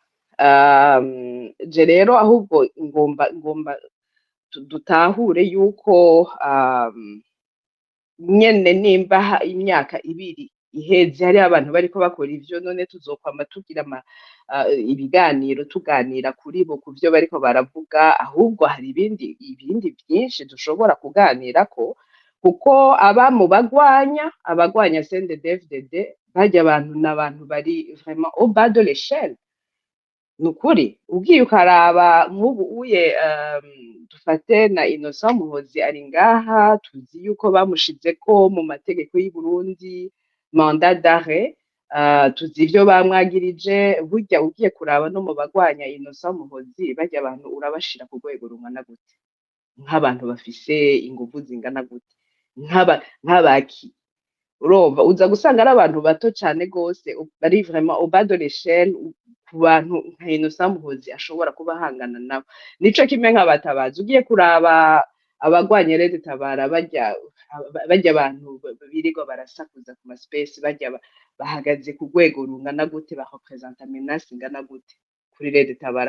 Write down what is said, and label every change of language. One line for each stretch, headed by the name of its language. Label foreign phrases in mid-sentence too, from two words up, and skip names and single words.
Rundi: Je rero ahubwo ngomba dutahure yuko nyene nimba imyaka ibiri iheze hariho abantu bariko bakora ivyo, none tuzokwama tugira ibiganiro tuganira kuri bo ku vyo bariko baravuga? Ahubwo hari ibindi vyinshi dushobora kuganirako, kuko aba mu abagwanya CNDD-FDD barya abantu n'abantu bari
French: vraiment au bas de l'échelle.
Rundi: Nukuri ugiye ukaraba nk'ubu uye dufate na Innocent Muhozi ari ngaha, tuzi yuko bamushizeko mu mategeko y'u Burundi
French: mandat d'arrêt,
Rundi: tuzi ivyo bamwagirije. Burya ugiye kuraba no mu bagwanya Innocent Muhozi, barya abantu urabashira ku rwego rungana gute? Nk'abantu bafise inguvu zingana gute? Nk'abaki? Urumva uza gusanga ari abantu bato cane gose, bari
French: vraiment au bas de l'échelle
Rundi: ku bantu nka Innocent Muhozi ashobora kuba ahangana nabo. Nico kimwe nk'abatabazi, ugiye kuraba abagwanya Red Tabara, barya abantu birirwa barasakuza ku space, barya bahagaze ku rwego rungana gute, barepresenta menace ingana gute kuri Red Tabara?